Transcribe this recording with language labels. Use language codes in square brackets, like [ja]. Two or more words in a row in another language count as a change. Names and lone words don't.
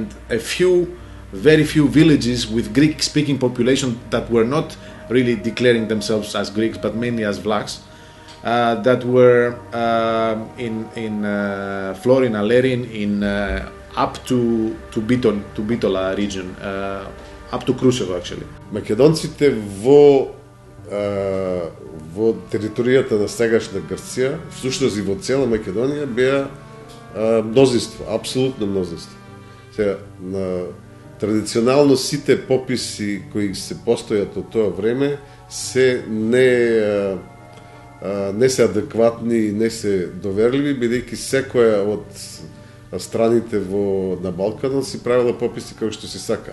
[en] very few villages with Greek-speaking population that were not really declaring themselves as Greeks, but mainly as Vlachs, that were in Florin, Alerin, in up to Bitola region, up to Kruševo actually. [mk] Македонците во територијата на сегашна Грција, всушност и во цела Македонија беа мнозинство, апсолутно мнозинство. Традиционално сите пописи кои се постојат од тоа време се не се адекватни, не се доверливи, бидејќи секоја од страните на Балканот си правила пописи како што се сака.